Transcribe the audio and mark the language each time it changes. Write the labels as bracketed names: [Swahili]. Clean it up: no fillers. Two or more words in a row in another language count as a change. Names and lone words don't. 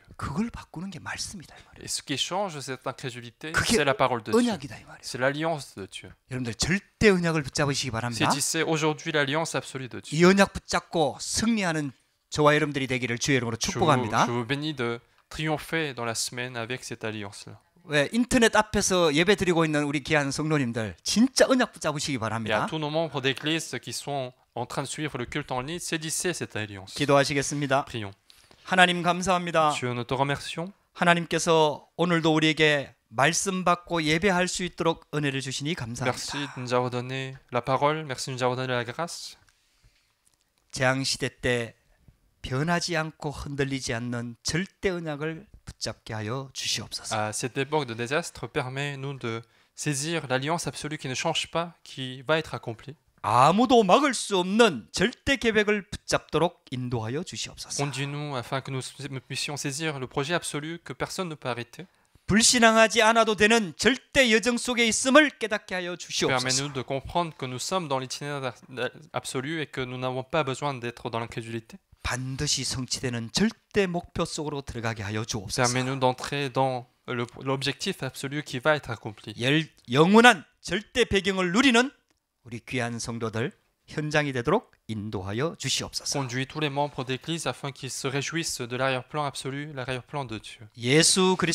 [Korean] 그걸 바꾸는 게 말씀이다 이 말이에요. [French] Et ce qui change cette incrédulité, [Korean] 그게 [French] c'est la parole de Dieu. [Korean] 언약이다 이 말이에요. [French] C'est l'alliance de Dieu. [Korean] 여러분들 절대 언약을 붙잡으시기 바랍니다. [French] Saisissez aujourd'hui l'alliance absolue de Dieu. [Korean] 이 언약 붙잡고 승리하는 저와 여러분들이 되기를 주의 이름으로 축복합니다. [French] Je vous bénis de triompher dans la semaine avec cette alliance-là. [Korean] 왜 인터넷 앞에서 예배 드리고 있는 우리 귀한 성도님들 진짜 언약 붙잡으시기 [French] Et à [Korean] 바랍니다. [French] tous nos membres d'église qui sont en train de suivre le culte en ligne, saisissez cette alliance. [Korean] 기도하시겠습니다. [French] Prions. [Korean] 하나님 감사합니다. [French] Dieu, nous te remercions. [Korean] 하나님께서 오늘도 우리에게 말씀 받고 예배할 수 있도록 은혜를 주시니 [French] Merci [Korean] 감사합니다. [French] de nous avoir donné la parole. Merci de nous avoir donné la grâce. [Korean] 재앙 시대 때 변하지 않고 흔들리지 않는 절대 언약을 붙잡게 하여 주시옵소서. [French] À cette époque de désastre, permets-nous de saisir l'alliance absolue qui ne change pas, qui va être accomplie. [Korean] 아무도 막을 수 없는 절대 계획을 붙잡도록 인도하여 주시옵소서. [French] Conduis-nous afin que nous puissions saisir le projet absolu que personne ne peut arrêter. [Korean] 불신앙하지 않아도 되는 절대 여정 속에 있음을 깨닫게 하여 주시옵소서. [French] Permets-nous de comprendre que nous sommes dans l'itinéraire absolu et que nous n'avons pas besoin d'être dans l'incrédulité. [Korean] 반드시 성취되는 절대 목표 속으로 들어가게 하여 주옵소서. [French] Permets-nous d'entrer dans l'objectif absolu qui va être accompli. [Korean] 영원한 절대 배경을 누리는 우리 귀한 성도들 현장이 되도록 인도하여 주시옵소서. [French] Conduis tous les membres d'église afin qu'ils se réjouissent de l'arrière-plan absolu, l'arrière-plan de Dieu. [Korean] 예수 그리스도